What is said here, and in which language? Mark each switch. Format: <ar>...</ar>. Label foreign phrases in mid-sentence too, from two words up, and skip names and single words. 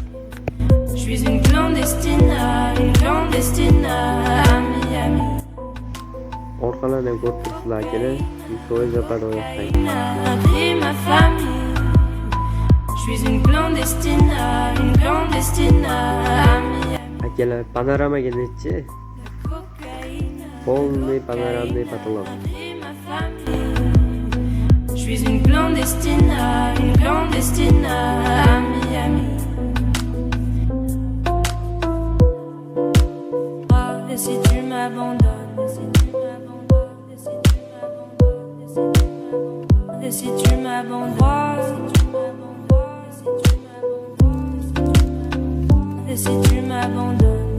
<uz>Orqalarni ham ko'rib turibsizlar akalar, 100% yopadi oyoqdagi. Akalar panoramaga nechi?</uz> <ru>Полный панорамный потолок.</ru> <fr>Je suis une clandestine à Miami. Et si tu m'abandonnes, et si tu m'abandonnes, et si tu m'abandonnes.</fr>